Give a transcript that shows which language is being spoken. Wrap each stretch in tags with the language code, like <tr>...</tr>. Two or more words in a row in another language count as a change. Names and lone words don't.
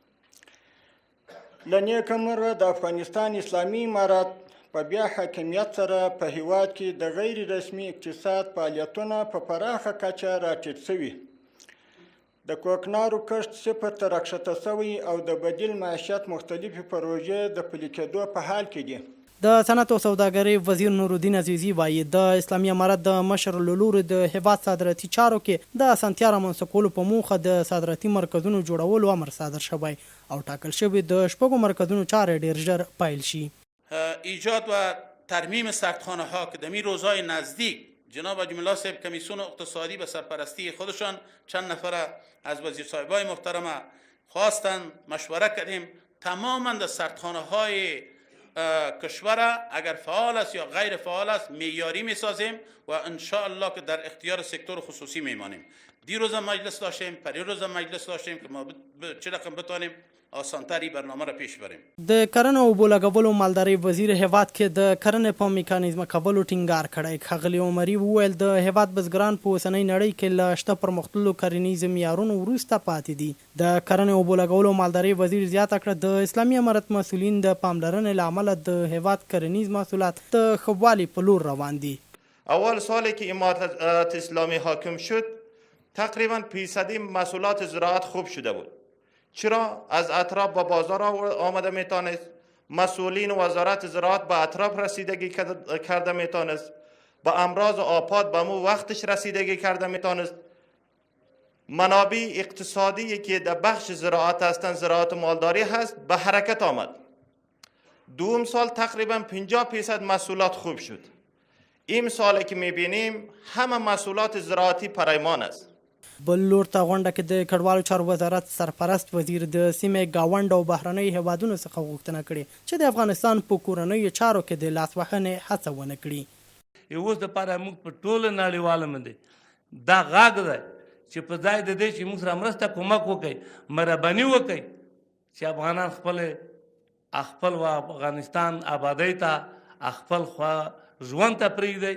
<ps>له نیکه مرغه د افغانستان اسلامي امارت په بیا حاکمیت سره په هیواد کې د غیر رسمي اقتصاد فعالیتونه په پراخه کچه راټیټ شوي، د کوکنارو کښت صفر ته راښکته شوی او د بدیل معیشت مختلفې پروژې د پلي کېدو په حال کې دي. د صنعت او سوداګرۍ وزیر نورالدین عزیزي وایي د اسلامي امارت د مشر له لوري د هیواد صادراتي چارو کې د اسانتیا رامنځته کولو په موخه د صادراتي مرکزونو جوړولو امر صادر شوی او ټاکل شوی د 6 مرکزونو چارې ډیر ژر پیل شي.</ps> <fa>ایجاد و ترمیم سردخانه ها که در روزهای نزدیک جناب جمله صاحب کمیسیون اقتصادی به سرپرستی خودشان چند نفر از وزیر صاحبای محترمه خواستند، مشوره کردیم، تماما در سردخانه های کشور اگر فعال است یا غیر فعال است معیاری میسازیم و</fa> <ar>ان شاء الله</ar> <fa>که در اختیار سکتور خصوصی میمانیم. دیروز مجلس داشتیم، پریروز مجلس داشتیم که ما چه رقم بتوانیم آسانتری برنامه را پیش بریم.</fa> <ps>د کرنې او اوبو لګولو مالدارۍ وزیر هیواد کې د کرنې په میکانیزم کولو ټینګار کړی. ښاغلي عمري وویل د هیواد بزګران په اوسنۍ نړۍ کې له شته پرمختللو کرنیز معیارونو وروسته پاتې دي. د کرنې او اوبو لګولو مالدارۍ وزیر زیاته کړه د اسلامي امارت مسؤلین د پاملرنې له امله د هیواد کرنیز محصولات د ښه والي په لور روان دي.</ps> <fa>اول سالی که امارت اسلامی حاکم شد تقریبا فیصدی محصولات زراعت خوب شده بود. چرا؟ از اطراف به بازار آمده میتونست، مسئولین وزارت زراعت به اطراف رسیدگی کرده میتونست، به امراض و آفات به مو وقتش رسیدگی کرده میتونست. منابع اقتصادی که در بخش زراعت هستند، زراعت و مالداری هست، به حرکت آمد. دوم سال تقریبا 50% محصولات خوب شد. این سالی که میبینیم همه محصولات زراعتی پریمان است.</fa> <ps>بل لور ته غونډه کې د کډوالو چارو وزارت سرپرست وزیر د سیمې گاونډ او بهرنۍ هیوادونو څخه غوښتنه کړې چې د افغانستان په کورنیو چارو کې د لاسوهنې هڅه ونه کړي. اوس دپاره موږ په ټوله نړیواله باندې دا غږ دی چې په ځای د دې چې موږ سره مرسته کومک وکړي، مهرباني وکړي چې افغانان خپل افغانستان آبادۍ ته خپل ژوند ته پرېږدي.</ps>